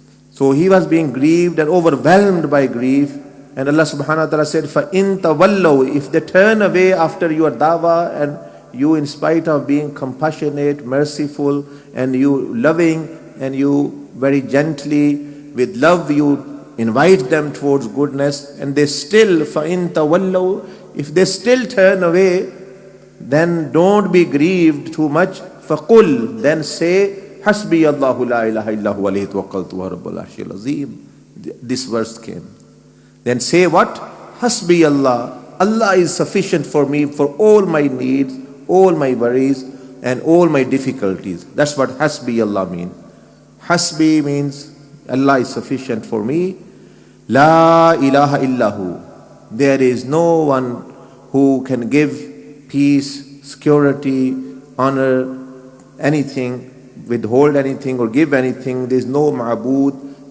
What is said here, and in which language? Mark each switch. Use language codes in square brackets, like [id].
[en] So he was being grieved and overwhelmed by grief. And Allah subhanahu wa ta'ala said, [ar] فَإِن تَوَلَّوْا, [en] if they turn away after your dawah, and you, in spite of being compassionate, merciful, and you loving, and you very gently, with love, you invite them towards goodness, and they still, فَإِن تَوَلَّوْا, if they still turn away, then don't be grieved too much. [ar] فَقُلْ, then say, حَسْبِيَ اللَّهُ لَا إِلَهَ إِلَّا هُوَ عَلَيْهِ تَوَكَّلْتُ وَهُوَ رَبُّ الْعَرْشِ الْعَظِيمِ. [en] This verse came. Then say what? Hasbi Allah. Allah is sufficient for me for all my needs, all my worries, and all my difficulties. That's what Hasbi Allah means. Hasbi means Allah is sufficient for me. La ilaha illahu. There is no one who can give peace, security, honor, anything, withhold anything or give anything. There is no ma'bud.